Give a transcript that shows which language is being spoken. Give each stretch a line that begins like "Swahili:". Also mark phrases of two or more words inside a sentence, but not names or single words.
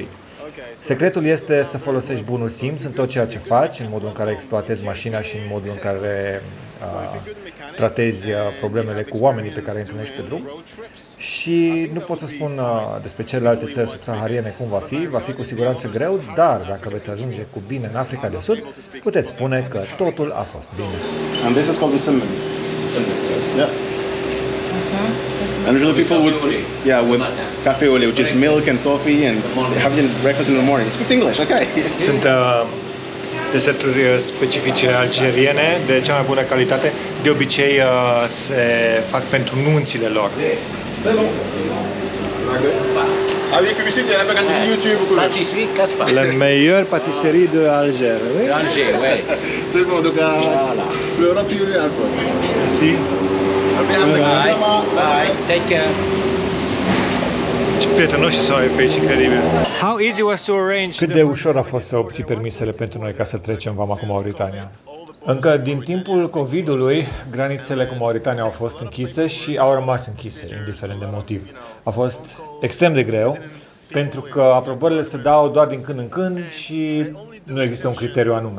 Romanian: Secretul este să folosești bunul simț în tot ceea ce faci, în modul în care exploatezi mașina și în modul în care tratezi problemele cu oamenii pe care îi întâlnești pe drum. Și nu pot să spun despre celelalte țări subsahariene cum va fi cu siguranță greu, dar dacă veți ajunge cu bine în Africa de Sud, puteți spune că totul a fost bine.
English: And this is called the simmen. Yeah. And usually people would, with
French: cafe au lait,
English: which is milk and coffee, and they have it in breakfast in the morning. It speaks English, okay.
Romanian: Sunt deserturi specifice algeriene de cea mai bună calitate. De obicei se fac pentru nunțile lor.
French: C'est bon. Avec publicité, elle a pas quand YouTube ou quoi. Pâtisserie Caspar. La meilleure pâtisserie de Alger. Oui? Alger, ouais. C'est bon, donc Voilà. Flora Piuli Alpha. Merci.
English: Bye. Take care.
Romanian: Ce prietenoși sunt pe aici, incredibil.
English: How easy was to arrange?
Romanian: Cât de ușor a fost să obții permisele pentru noi ca să trecem vama cu Mauritania? Încă din timpul COVID-ului, granițele cu Mauritania au fost închise și au rămas închise, indiferent de motiv. A fost extrem de greu, pentru că aprobările se dau doar din când în când și nu există un criteriu anume.